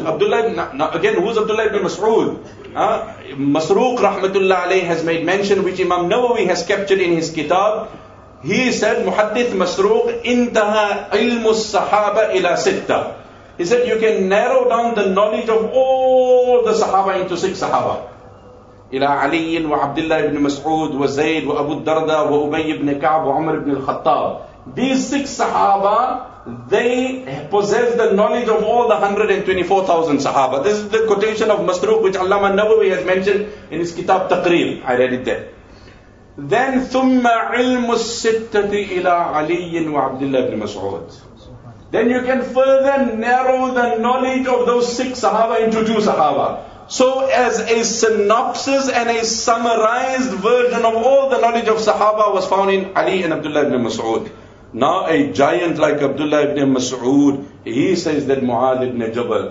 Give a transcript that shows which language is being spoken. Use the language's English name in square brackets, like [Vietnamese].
[English] Who's Abdullah ibn Mas'ud? Masruq rahmatullah alayhi has made mention, which Imam Nawawi has captured in his kitab. He said, Muhaddith Masruq, intaha ilmu sahaba ila sitta. He said, you can narrow down the knowledge of all the sahaba into six sahaba. [Arabic] إلى علي وعبد الله بن مسعود وزيد وأبو الدرداء وأبي بن كعب وعمر بن الخطاب. [English] These six Sahaba, they possess the knowledge of all the 124,000 Sahaba. This is the quotation of Masruq, which Allama Nawawi has mentioned in his kitab Taqrib. I read it there. [Arabic] Then ثم علم الستة إلى علي وعبد الله بن مسعود. [English] Then you can further narrow the knowledge of those six Sahaba into two Sahaba. So as a synopsis and a summarized version of all the knowledge of Sahaba was found in Ali and Abdullah ibn Mas'ud. Now a giant like Abdullah ibn Mas'ud, he says that Mu'adh ibn Jabal.